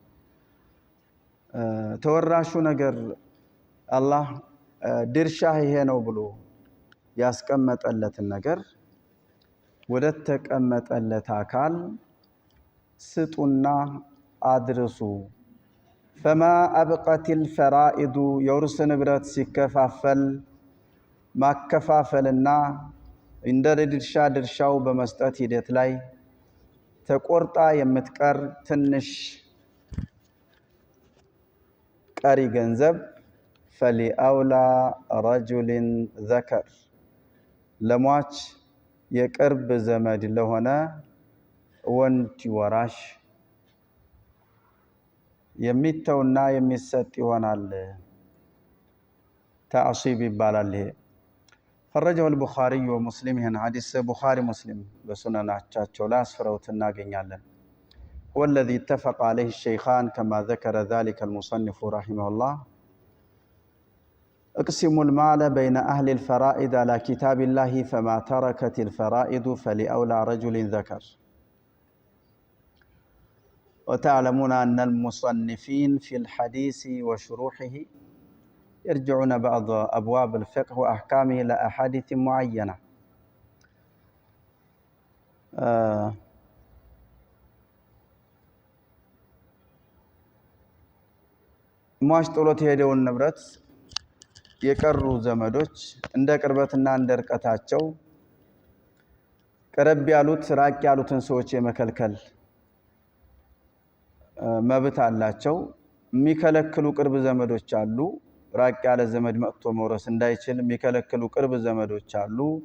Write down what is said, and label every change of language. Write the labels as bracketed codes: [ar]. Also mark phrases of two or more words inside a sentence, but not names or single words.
[am] ተወራሹ ነገር አላህ ድርሻ ይሄ ነው ብሎ ያስቀመጠለትን ነገር ወደ ተቀመጠለት አካል ስጡና አድርሱ [ar] فما أبقت الفرائض يورث نبرت [am] ሲከፋፈል ማከፋፈልና እንደ ድርሻው በመስጠት ሂደት ላይ ተቆርጣ የምትቀር ትንሽ ቀሪ ገንዘብ [ar] فلأولى رجل ذكر [am] ለሟች የቅርብ ዘመድ ለሆነ ወንድ ወራሽ የሚተውና የሚሰጥ ይሆናል። ተዕሲብ ይባላል። ፈረጀው [ar] البخاري ومسلم هنا حديث بخاري مسلم [am] በሱነናቸው ላይ አስፍረውት እናገኛለን። [ar] هو الذي اتفق عليه الشيخان كما ذكر ذلك المصنف رحمه الله. اقسموا المال بين أهل الفرائض على كتاب الله فما تركت الفرائض فلأولى رجل ذكر. وتعلمون أن المصنفين في الحديث وشروحه يرجعون بعض أبواب الفقه وأحكامه إلى أحاديث معينة. [am] ሟች ጥሎት የሄደውን ንብረት የቀሩ ዘመዶች እንደ ቅርበትና እንደ ርቀታቸው ቀረብ ያሉት ራቅ ያሉትን ሰዎች የመከልከል መብት አላቸው። የሚከለክሉ ቅርብ ዘመዶች አሉ። ራቅ ያለ ዘመድ መጥቶ መውረስ እንዳይችል የሚከለክሉ ቅርብ ዘመዶች አሉ።